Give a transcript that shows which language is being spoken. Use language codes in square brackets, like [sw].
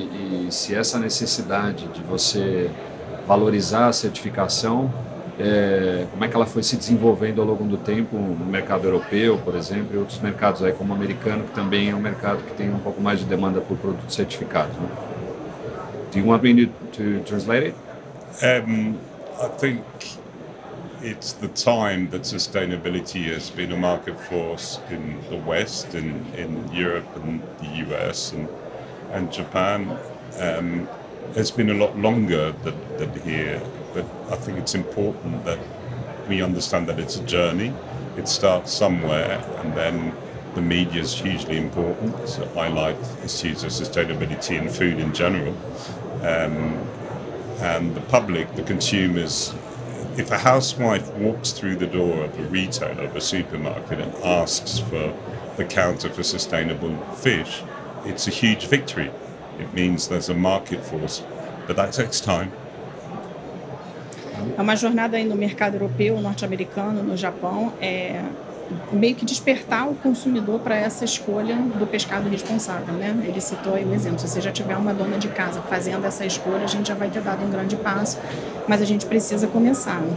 [pt] E se essa necessidade de você valorizar a certificação, como é que ela foi se desenvolvendo ao longo do tempo no mercado europeu, por exemplo, e outros mercados aí como o americano, que também é um mercado que tem um pouco mais de demanda por produtos certificados, né? [en] Do you want me to translate it? I think it's the time that sustainability has been a market force in the West, in Europe and the US and Japan. It's been a lot longer than here, but I think it's important that we understand that it's a journey. It starts somewhere, and then the media is hugely important. So I like issues of sustainability and food in general. And the public, the consumers, if a housewife walks through the door of a retailer, of a supermarket, and asks for the counter for sustainable fish, it's a huge victory. It means there's a market force, but that takes time. [pt] É uma jornada aí no mercado europeu, norte-americano, no Japão, meio que despertar o consumidor para essa escolha do pescado responsável, né? Ele citou aí um exemplo, se você já tiver uma dona de casa fazendo essa escolha, a gente já vai ter dado um grande passo, mas a gente precisa começar.